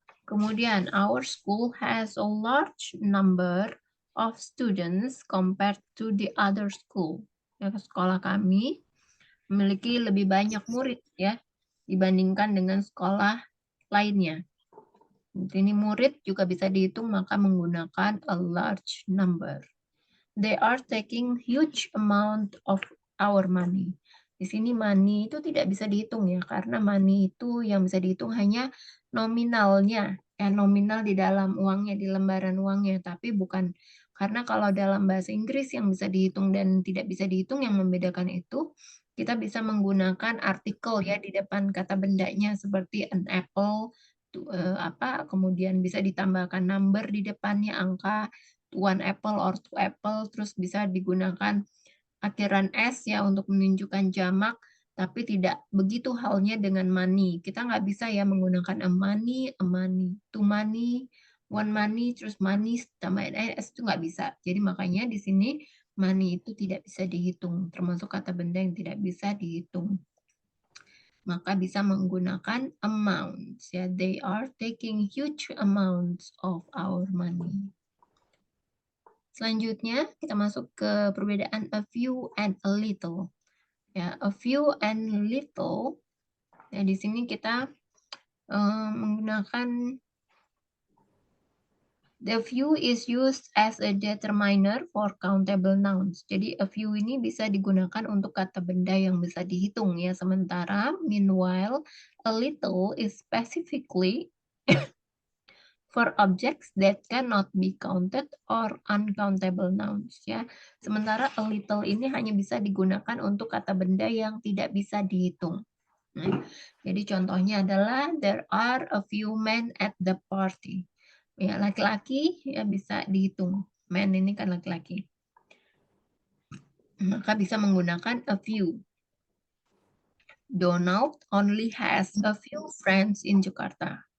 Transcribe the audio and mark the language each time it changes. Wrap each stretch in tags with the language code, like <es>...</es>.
<id>Kemudian</id> <en>our school has a large number of students compared to the other school.</en> <id>Ya, sekolah kami memiliki lebih banyak murid ya dibandingkan dengan sekolah lainnya. Ini murid juga bisa dihitung maka menggunakan</id> <en>a large number. They are taking huge amount of our money.</en> <id>Di sini money itu tidak bisa dihitung ya, karena money itu yang bisa dihitung hanya nominalnya, nominal di dalam uangnya, di lembaran uangnya, tapi bukan karena kalau dalam bahasa Inggris yang bisa dihitung dan tidak bisa dihitung yang membedakan itu, kita bisa menggunakan artikel ya di depan kata bendanya seperti</id> <en>an apple,</en> <id>kemudian bisa ditambahkan number di depannya, angka,</id> <en>one apple or two apple,</en> <id>terus bisa digunakan akhiran S ya untuk menunjukkan jamak, tapi tidak begitu halnya dengan money. Kita nggak bisa ya menggunakan</id> <en>a money, two money, one money,</en> <id>terus money tambahin S itu nggak bisa. Jadi makanya di sini money itu tidak bisa dihitung, termasuk kata benda yang tidak bisa dihitung. Maka bisa menggunakan amounts ya.</id> <en>They are taking huge amounts of our money.</en> <id>Selanjutnya kita masuk ke perbedaan</id> <en>a few and a little. Ya, a few and little.</en> <id>Ya, di sini kita menggunakan</id> <en>the few is used as a determiner for countable nouns.</en> <id>Jadi a few ini bisa digunakan untuk kata benda yang bisa dihitung ya. Sementara</id> <en>meanwhile a little is specifically for objects that cannot be counted or uncountable nouns ya.</en> <id>Sementara a little ini hanya bisa digunakan untuk kata benda yang tidak bisa dihitung. Nah, jadi contohnya adalah</id> <en>there are a few men at the party.</en> <id>Ya, laki-laki ya bisa dihitung. Men ini kan laki-laki. Maka bisa menggunakan a few.</id> <en>Donald only has a few friends in Jakarta.</en>